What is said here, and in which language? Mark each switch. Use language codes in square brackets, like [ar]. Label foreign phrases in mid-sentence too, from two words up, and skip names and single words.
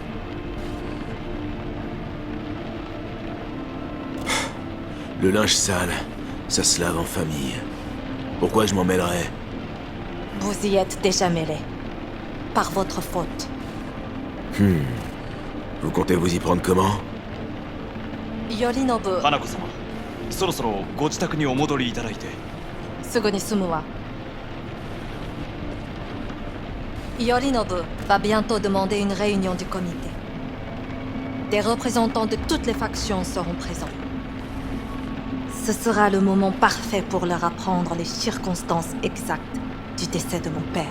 [fr] Le linge sale, ça se lave en famille. Pourquoi je m'en mêlerais? Vous y êtes déjà mêlé. Par votre faute. Vous comptez vous y prendre comment? Yorinobu, [ja] 花子様そろそろご自宅にお戻りいただいて。すぐに済むわ。 [fr] Yorinobu va bientôt demander une réunion du comité. Des représentants de toutes les factions seront présents. Ce sera le moment parfait pour leur apprendre les circonstances exactes du décès de mon père.